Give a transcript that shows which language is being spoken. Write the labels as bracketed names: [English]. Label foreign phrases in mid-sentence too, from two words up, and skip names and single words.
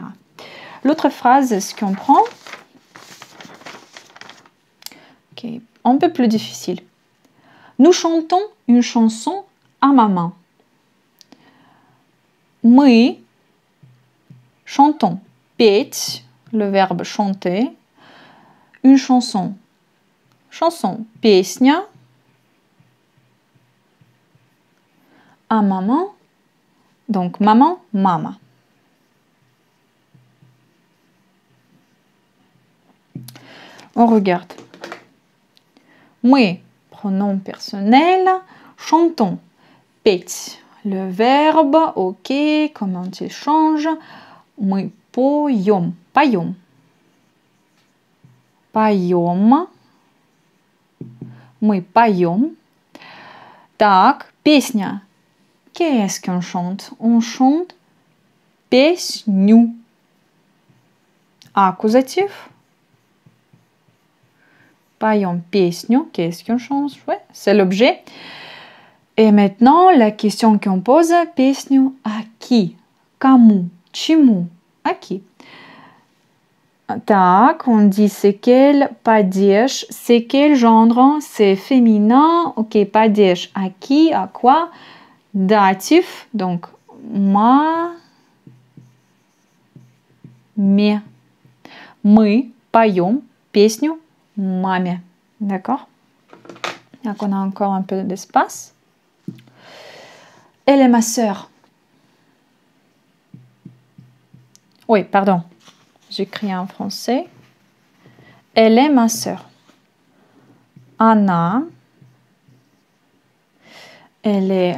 [French] L'autre phrase, ce qu'on prend, okay, un peu plus difficile. Nous chantons une chanson à ma main. Мы Chantons. Петь, le verbe chanter. Une chanson. Chanson. [Russian] Песня. [French] А maman. Donc maman, mama. On regarde. Мы, pronom personnel, chantons. Петь, le verbe, ok, comment il change. [Russian] Мы поем, поем. Поем. Мы поем. Так, песня. [French] Qu'est-ce qu'on chante? On chante песню. [Russian] Accusatif. Поем песню. [French] Qu'est-ce qu'on chante? Ouais, c'est l'objet. Et maintenant, la question qu'on pose, песню à qui? [Russian] Кому? Чему? [French] À qui? Так, on dit c'est quel падеж, c'est quel genre, c'est féminin, ok, падеж, à qui, à quoi, datif, donc ма, ме. [Russian] Мы поем песню маме, [French] d'accord? Donc on a encore un peu d'espace. Elle est ma sœur. Oui, pardon. J'écris en français. Elle est ma sœur. Anna. Elle est.